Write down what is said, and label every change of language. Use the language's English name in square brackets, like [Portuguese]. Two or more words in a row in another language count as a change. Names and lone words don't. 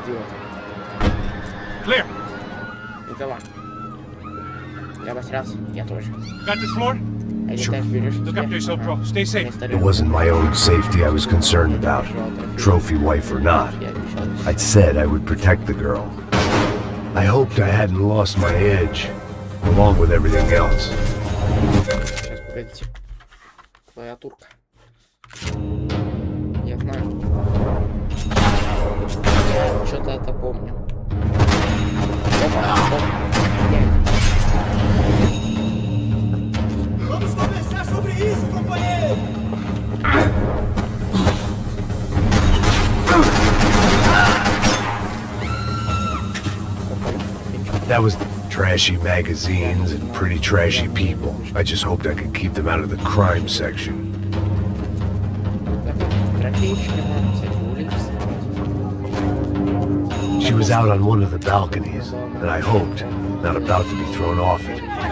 [English] Clear. Got this floor? Sure. Look after yourself, bro. Stay safe. It wasn't my own safety I was concerned about, trophy wife or not. I'd said I would protect the girl. I hoped I hadn't lost my edge, along with everything else. [Russian] Сейчас, погодите. Клавиатурка. Я знаю. Я что-то это помню. Опа, опа. [Portuguese] Vamos conversar sobre isso, companheiro! [English] That was trashy magazines and pretty trashy people. I just hoped I could keep them out of the crime section. She was out on one of the balconies, and I hoped, not about to be thrown off it.